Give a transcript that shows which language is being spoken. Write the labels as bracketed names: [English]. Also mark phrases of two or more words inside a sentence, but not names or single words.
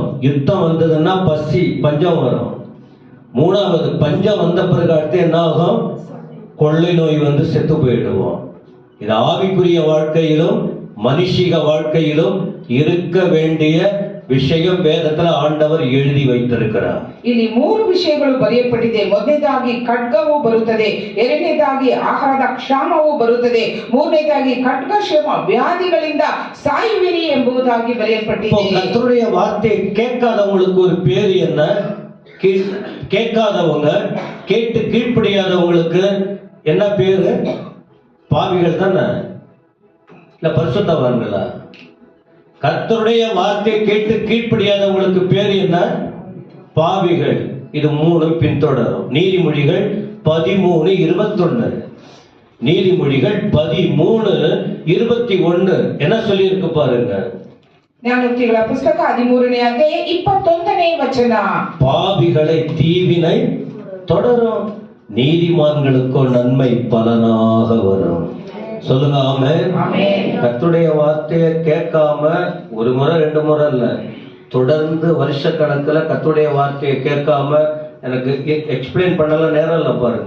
[Tamil] யுத்தம் வந்ததுன்னா பசி, பஞ்சம் வரும். 3வது பஞ்சம் வந்த பிறகு அடுத்து என்ன ஆகும்? கொள்ளை நோய் வந்து செத்து போயிடுவோம். இது ஆவிக்குரிய வாழ்க்கையிலும் மனுஷிக வாழ்க்கையிலும் இருக்க வேண்டிய விஷயம் வேதத்துல ஆண்டவர் எழுதி வைத்திருக்கிறார். [Kannada] ಇಲ್ಲಿ 3 ವಿಷಯಗಳು ಬರೆಯಲ್ಪಟ್ಟಿದೆ. ಮೊದಲನೇದಾಗಿ ಖಡ್ಗವು ಬರುತ್ತದೆ, ಎರಡನೇದಾಗಿ ಆಹಾರದ ಕ್ಷಾಮವು ಬರುತ್ತದೆ, ಮೂರನೇದಾಗಿ ಖಡ್ಗ ಕ್ಷಾಮ ವ್ಯಾಧಿಗಳಿಂದ ಸಾಯುವಿರಿ ಎಂಬುದಾಗಿ ಬರೆಯಲ್ಪಟ್ಟಿದೆ. [Tamil] கர்த்தருடைய வார்த்தையை கேட்காதவங்களுக்கு ஒரு பேர் என்ன? கேட்காதவங்க, கேட்டு கீழ்ப்படியாதவங்களுக்கு என்ன பேரு? பாவிகள் தானே, இல்ல பரிசுத்தவான்களா? கர்த்தருடைய வார்த்தையை கேட்டு கீழ்ப்படியாதவங்களுக்கு பேர் என்ன? பாவிகள். இது 3 பின்தொடரும். நீதிமொழிகள் 13:21. நீதிமொழிகள் 13:21 என்ன சொல்லி இருக்கு பாருங்க. [Kannada] ಜ್ಞಾನೋಕ್ತಿಗಳ ಪುಸ್ತಕ 13ನೇ ಅಧ್ಯಾಯ 21ನೇ ವಚನ. [Tamil] பாவிகளை தீவினை தொடரும், நீதிமான்களுக்கோ நன்மை பலனாக வரும். சொல்லுங்க ஆமென். கர்த்தருடைய வார்த்தையை கேட்காம ஒரு முறை 2 முறை இல்ல, தொடர்ந்து வருஷ கணக்குல கர்த்தருடைய வார்த்தையை கேட்காம எனக்கு எக்ஸ்பிளைன் பண்ணல நேரம் இல்ல பாருங்க.